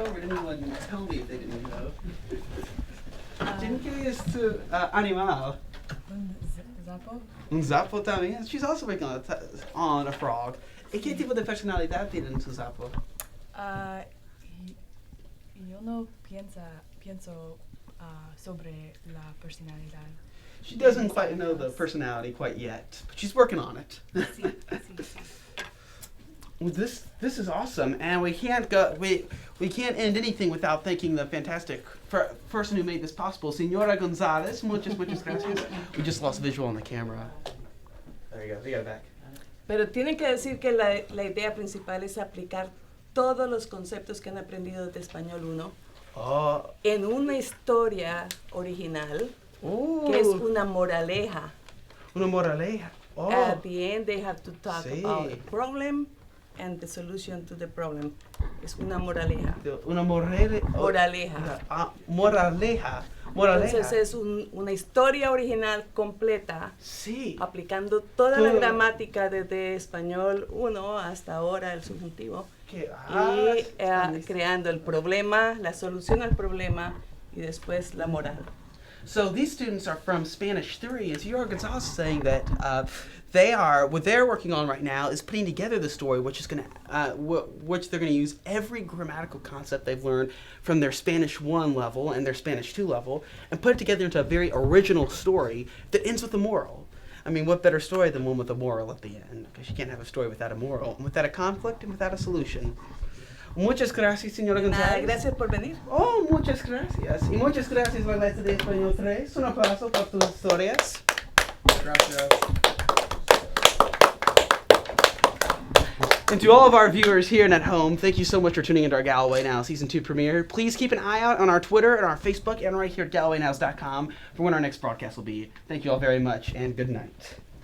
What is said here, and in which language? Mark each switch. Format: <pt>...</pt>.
<en>Or did anyone tell me if they didn't go?</en> <es>¿Quién quiere este animal? Un zapo también.</es> <en>She's also working on a frog.</en> <es>¿Y qué tipo de personalidad tiene su zapo? Yo no pienso sobre la personalidad.</es> <en>She doesn't quite know the personality quite yet, but she's working on it.</en> <es>Sí.</es> <en>Well, this is awesome, and we can't end anything without thanking the fantastic person who made this possible, Señora Gonzalez.</en> <es>Muchas gracias.</es> <en>We just lost visual on the camera. There you go. We got it back.</en> <es>Pero tienen que decir que la idea principal es aplicar todos los conceptos que han aprendido de Español 1 en una historia original que es una moraleja. Una moraleja.</es> <en>At the end, they have to talk about the problem and the solution to the problem.</en> <es>Es una moraleja. Una moraleja. Moraleja. Entonces es una historia original completa, aplicando toda la gramática desde Español 1 hasta ahora el subjuntivo, y creando el problema, la solución al problema y después la moral.</es> <en>So these students are from Spanish 3, and Señora Gonzalez is saying that what they're working on right now is putting together the story, which they're going to use every grammatical concept they've learned from their Spanish 1 level and their Spanish 2 level, and put it together into a very original story that ends with a moral. I mean, what better story than one with a moral at the end? Because you can't have a story without a moral, and without a conflict, and without a solution.</en> <es>Muchas gracias, Señora González. Gracias por venir. Muchas gracias. Y muchas gracias, la maestra de Español 3. Un aplauso por tus historias. Gracias.</es> <en>And to all of our viewers here and at home, thank you so much for tuning into our Galloway Now Season 2 premiere. Please keep an eye out on our Twitter and our Facebook and right here at GallowayNows.com for when our next broadcast will be. Thank you all very much, and good night.</en>